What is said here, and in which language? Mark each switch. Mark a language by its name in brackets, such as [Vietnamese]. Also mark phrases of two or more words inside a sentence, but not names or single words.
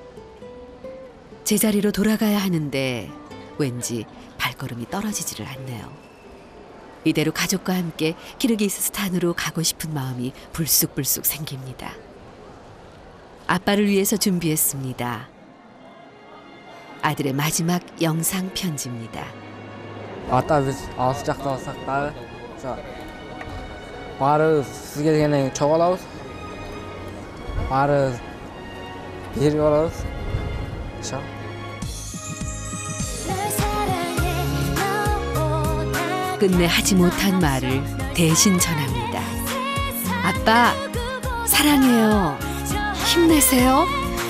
[Korean] 제자리로 돌아가야 하는데 왠지 발걸음이 떨어지지를 않네요. 이대로 가족과 함께 키르기스스탄으로 가고 싶은 마음이 불쑥불쑥 생깁니다. 아빠를 위해서 준비했습니다. 아들의 마지막 영상 편지입니다. [Kyrgyz] ата биз алыс жакта болсак дагы баарыбыз сиз келгенден кийин чогуу алабыз. баарыбыз бирге болобуз. [Korean] 끝내 하지 못한 말을 대신 전합니다. 아빠, 사랑해요. 힘내세요.